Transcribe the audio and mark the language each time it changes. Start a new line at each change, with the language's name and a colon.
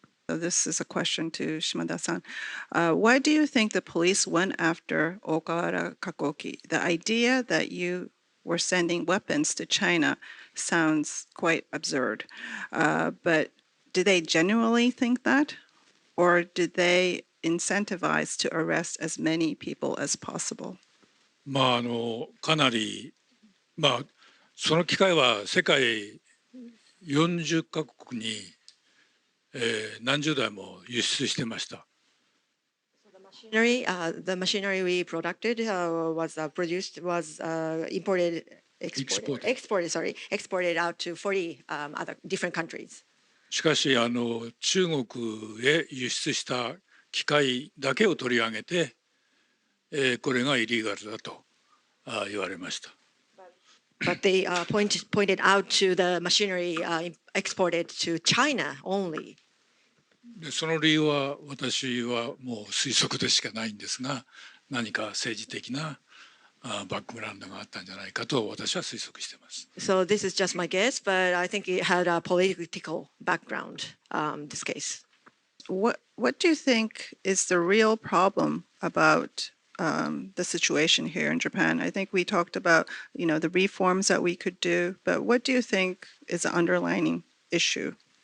English: So this is a question to Shimada-san. Why do you think the police went after Ohkawara Kakohki? The idea that you were sending weapons to China sounds quite absurd. But did they genuinely think that? Or did they incentivize to arrest as many people as possible?
Japanese: かなり、その機会は世界40カ国に、何十台も輸出してました。
English: The machinery we produced was imported, exported out to 40 other different countries.
Japanese: しかし中国へ輸出した機械だけを取り上げて、これがイリーガルだと言われました。
English: But they pointed out to the machinery exported to China only.
Japanese: でその理由は私はもう推測でしかないんですが、何か政治的なバックグラウンドがあったんじゃないかと私は推測しています。
English: So this is just my guess, but I think it had a political background. This case. What do you think is the real problem about the situation here in Japan? I think we talked about the reforms that we could do, but what do you think is the underlying issue?